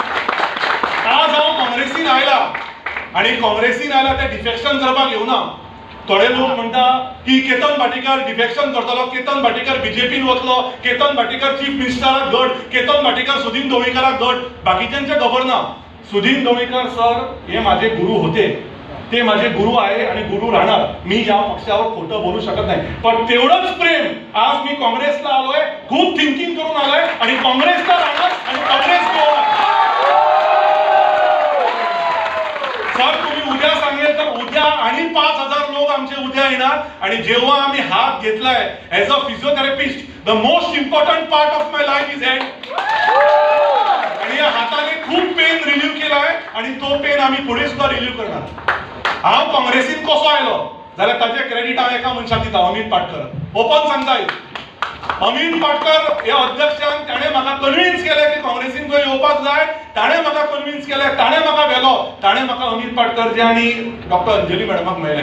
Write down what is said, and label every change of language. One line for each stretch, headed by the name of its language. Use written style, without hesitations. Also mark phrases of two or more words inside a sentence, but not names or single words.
Konkani: आज हांव काँग्रेसीन आयला आनी काँग्रेसीन आयला ते डिफेक्शन करपाक येवना थोडे लोक म्हणटा की केतन भाटीकर डिफेक्शन करतलो, केतन भाटीकर बीजेपीन वतलो, केतन भाटीकर चीफ मिनिस्टराक घट, केतन भाटीकर सुदीन ढवळीकराक घट. बाकीच्यांचे खबर ना.
Marathi: सुदीन ढवळीकर सर हे माझे गुरु होते, ते माझे गुरु आहे आणि गुरु राहणार. मी या पक्षावर खोटं बोलू शकत नाही. पण तेवढंच प्रेम आज मी काँग्रेसला आलोय, खूप थिंकिंग करून आलोय आणि काँग्रेसला राहणार आणि काँग्रेस सर तुम्ही उद्या सांगेल तर उद्या आणि 5,000 लोक आमचे उद्या येणार. आणि जेव्हा आम्ही हात घेतलाय
English: as a physiotherapist, the most important part of my life is hand.
Marathi: आणि या हाताने खूप
English: pain relieve
Marathi: केलाय आणि तो पेन आम्ही पुढे सुद्धा रिलीव्ह करणार.
Konkani: हांव काँग्रेसीन कसो आयलो जाल्यार ताचे क्रेडिट हांव एका मनशाक दिता, अमित पाटकर. ओपन सांगता अमित पाटकर हे अध्यक्षान ताणें म्हाका कन्विन्स केलें की काँग्रेसीन खंय येवपाक जाय. ताणें म्हाका कन्विन्स केलें, ताणें म्हाका व्हेलो, ताणें म्हाका अमित पाटकरचे आनी डॉक्टर अंजली मॅडमाक मेळ्ळे.